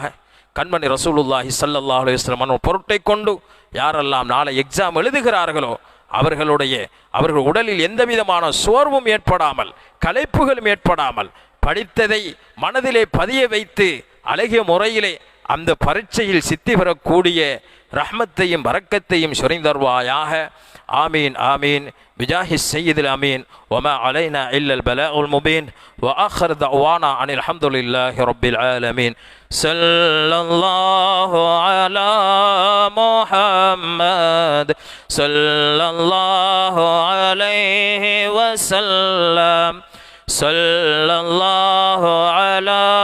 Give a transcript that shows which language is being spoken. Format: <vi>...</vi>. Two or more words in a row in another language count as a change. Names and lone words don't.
<ta>கண்மணி</ta> <ar>رسول الله صلى الله عليه وسلم</ar> <ta>பொருட்டை கொண்டு யாரெல்லாம் நாளை எக்ஸாம் எழுதுகிறார்களோ அவர்கள் உடலில் எந்த விதமான சோர்வும் ஏற்படாமல், களைப்புகளும் ஏற்படாமல், படித்ததை மனதிலே பதிய வைத்து அழகிய முறையிலே அந்த பரீட்சையில் சித்தி பெறக்கூடிய ரஹ்மத்தையும் பரக்கத்தையும் சொரிந்தருவாயாக.</ta> <ar>آمين آمين بجاه السيد الأمين وما علينا إلا البلاغ المبين وآخر دعوانا عن الحمد لله رب العالمين. صلى الله على محمد صلى الله عليه وسلم صلى الله على</ar>